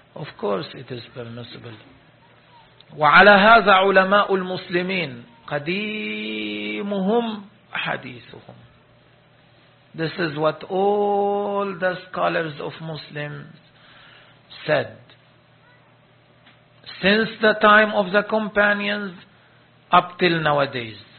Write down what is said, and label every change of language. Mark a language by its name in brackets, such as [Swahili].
[English] Of course it is permissible. [Arabic] وعلى هذا علماء المسلمين قديمهم حديثهم. [English] This is what all the scholars of Muslims said. Since the time of the companions up till nowadays.